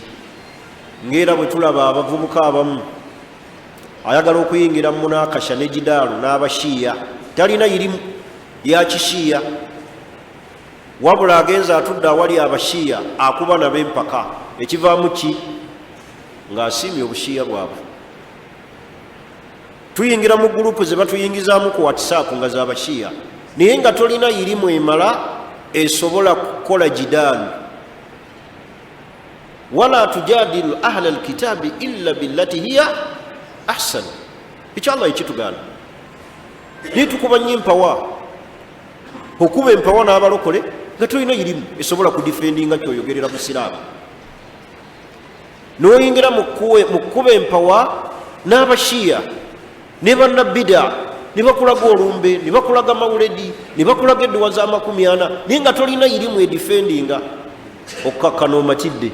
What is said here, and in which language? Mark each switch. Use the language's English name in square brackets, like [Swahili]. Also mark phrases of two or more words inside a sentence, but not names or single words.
[Ganda] Ng'era bwe tulaba abavubuka abamu ayagala okuyingira mu munakasha ne jidaalu n'abashiya, talina irimu ya kishiya, wabula agenza atudde awali abashiya akuba nabo empaka. Ekivaamu ki? Ng'asiimye obushiya bwabwe. Tuyingira mu gurupu ze batuyingizaamu ku WhatsApp nga z'abashiya, naye nga tolina irimu emala esobola kukola jidaalu. [Arabic] ولا تجادلوا أهل الكتاب إلا بالتي هي أحسن. [Ganda] Ekyo Allah ekitugana. Nitukuba nnyo empawa, okuba empawa n'abalokole nga tolina irimu esobola kudifendinga kyoyogerera busiraamu. N'oyingira mu kuba empawa n'abashiya ne bannabida ne bakulaga olumbe, ne bakulaga mawuledi, ne bakulaga edduwa za 40, naye nga tolina irimu edifendinga, okkakkana omatidde.